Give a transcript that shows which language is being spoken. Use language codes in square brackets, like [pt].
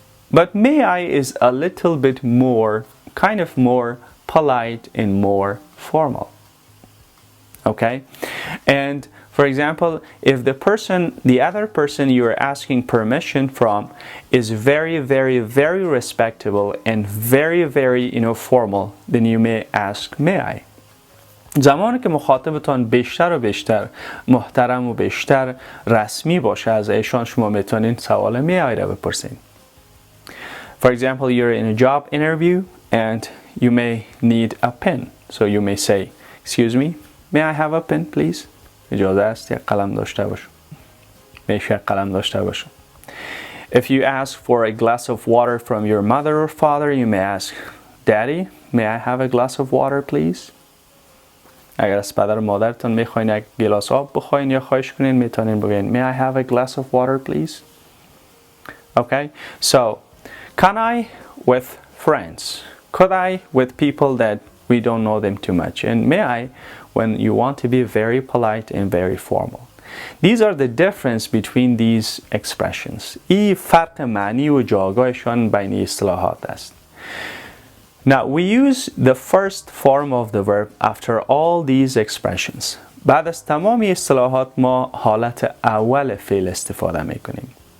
[en] But may I is a little bit more, kind of more polite and more formal. Okay? And for example, if the other person you're asking permission from is very, very, very respectable and very, very, formal, then you may ask, may I? [fa] زمانی که مخاطبتان بیشتر و بیشتر محترم و بیشتر رسمی باشه از ایشان شما میتونین سوال may I را بپرسین. [en] For example, you're in a job interview and you may need a pen. So you may say, excuse me, may I have a pen please? [fa] اجازه است یک قلم داشته باشم. میشه قلم داشته باشم. [en] If you ask for a glass of water from your mother or father, you may ask, Daddy, may I have a glass of water please? [fa] اگر از پدر و مادرتان میخواین یک گلاس آب بخواین یا خواهش کنین میتونین بگین [en] may I have a glass of water please? Okay, so can I with friends, could I with people that we don't know them too much, and may I when you want to be very polite and very formal. These are the difference between these expressions. [fa] این فرق معنی و جایگاهشان بین اصطلاحات است. [en] Now we use the first form of the verb after all these expressions. [fa] بعد از تمام اصطلاحات ما حالت اول فعل استفاده میکنیم.